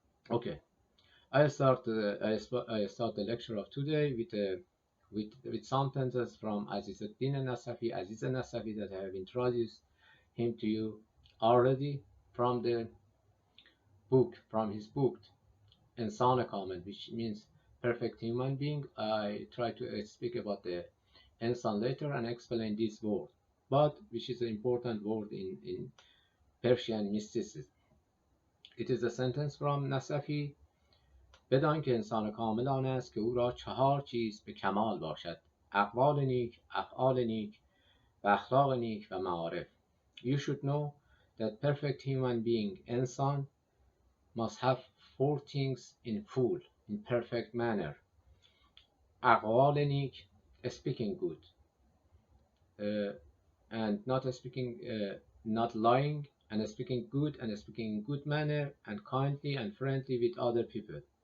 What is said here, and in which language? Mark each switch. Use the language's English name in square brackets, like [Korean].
[English] Okay, I start the lecture of today with sentences from Aziz Nasafi that I have introduced him to you already from his book Insana Kamil, which means perfect human being. I try to speak about the insan later and explain this word, but which is an important word in Persian mysticism. It is a sentence from Nasafi. [Persian] بدان که انسان کامل آن است که او را چهار چیز به کمال باشد: اقوال نیک، افعال نیک و اخلاق نیک و معارف. [English] You should know that perfect human being, insan, must have four things in full, in perfect manner. [Persian] اقوال نیک, [English] speaking good, and not lying, and speaking good, and speaking in good manner, and kindly and friendly with other people.